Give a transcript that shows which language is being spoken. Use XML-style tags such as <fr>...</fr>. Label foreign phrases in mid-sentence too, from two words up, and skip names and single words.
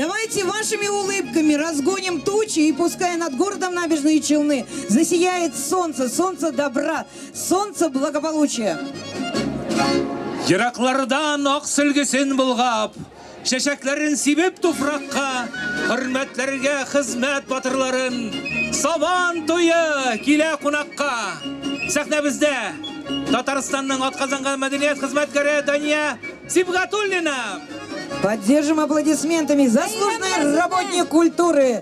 <ru>Давайте вашими улыбками разгоним тучи, и пускай над городом Набережные Челны засияет солнце, солнце добра, солнце благополучия.</ru> <tt>Yıraklardan ak sülgüsün bulgap, şeşeklerin sibip tufrakka, hürmetlerge hizmet batırların, saban toyu kile kunakka. Sahne bizde, Татарстанның атказанган мәдәният хезмәткәре Дания Сибгатуллина.</tt> <ru>Поддержим аплодисментами заслуженный работник культуры.</ru>